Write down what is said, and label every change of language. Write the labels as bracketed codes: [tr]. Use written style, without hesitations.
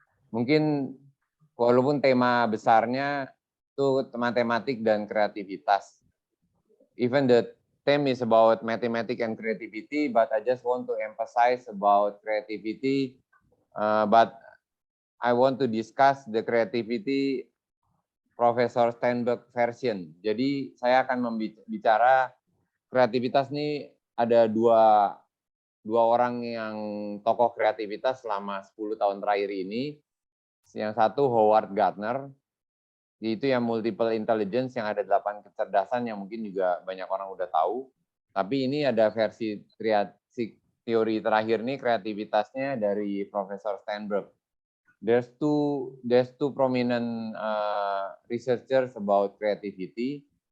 [id] Mungkin walaupun tema besarnya itu matematik dan kreativitas. [en] Even the theme is about mathematics and creativity, but I just want to emphasize about creativity. But I want to discuss the creativity Profesor Steinberg version. [id] Jadi saya akan membicara kreativitas nih, ada dua orang yang tokoh kreativitas selama 10 tahun terakhir ini. Yang satu Howard Gardner, itu yang multiple intelligence, yang ada 8 kecerdasan yang mungkin juga banyak orang udah tahu. Tapi ini ada versi teori terakhir nih, kreativitasnya dari Profesor Steinberg. [en] There's two prominent researchers about creativity.